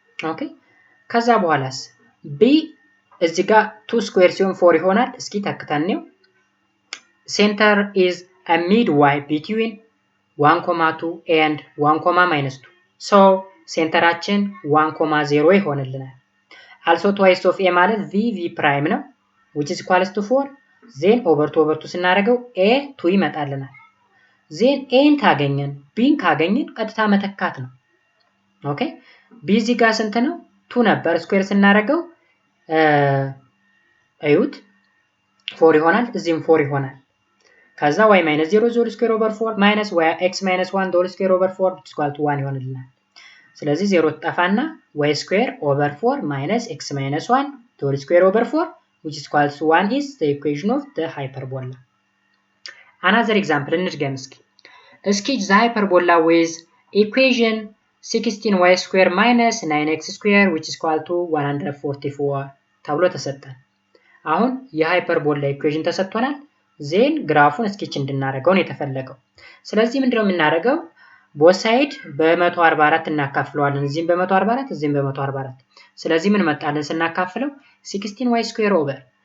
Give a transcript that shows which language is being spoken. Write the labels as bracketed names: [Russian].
[Amharic] ኦኬ። ከዛ በኋላስ b እዚህ ጋር 2 ስኩዌር ሲሆን 4 ይሆናል። እስኪ ተክተን ነው [English] center is a midway between 1,2 and 1,-2 so [Amharic] ሴንተራችን 1,0 ይሆንልናል። also twice of a ማለት v prime ነው [English] which is equals to 4 then over 2 [Amharic] ስናደርገው a 2 ይመጣልናል then a ን ካገኘን b ን ካገኘን ቀጥታ መተካት ነው ኦኬ b እዚህ ጋር ስንት ነው 2 ነበር ስኩዌር ስናደርገው አዩት 4 ይሆናል እዚህም 4 ይሆናል ከዛ [English] y - 0 whole square over 4 minus y x - 1 whole square over 4 which is equal to 1 [Amharic] ይሆንልናል ስለዚህ 0 ተጠፋና [English] y square over 4 minus x - 1 whole square over 4 which is equal to 1 is the equation of the hyperbola. Another example [Amharic] እንድገም እስኪ [English] the hyperbola with equation 16y square minus 9x square which is equal to 144 [Amharic] ተብሎ ተሰጠን አሁን የሃይፐርቦላ ኢኩዌሽን ተሰጥቷናል ዜን ግራፉን ስኬች እንድናደርገው ነው የተፈለገው ስለዚህ ምንድነው የምናደርገው both side በ144 እናካፍለዋለን እዚህም በ144 እዚህም በ144 ስለዚህ ምን መጣልን ስናካፍለው 16y square over